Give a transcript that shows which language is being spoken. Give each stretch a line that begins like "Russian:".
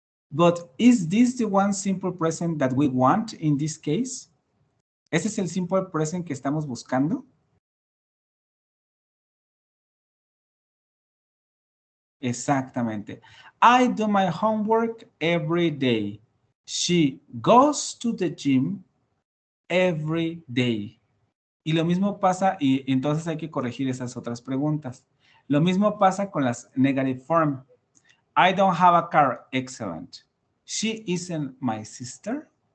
English: But is this the one simple present that we want in this case?
Spanish: ¿Ese es el simple present que estamos buscando? Exactamente.
English: I do my homework every day. She goes to the gym every day.
Spanish: Y lo mismo pasa, y entonces hay que corregir esas otras preguntas. Lo mismo pasa con las
English: negative form. I don't have a car. Excellent. She isn't my sister.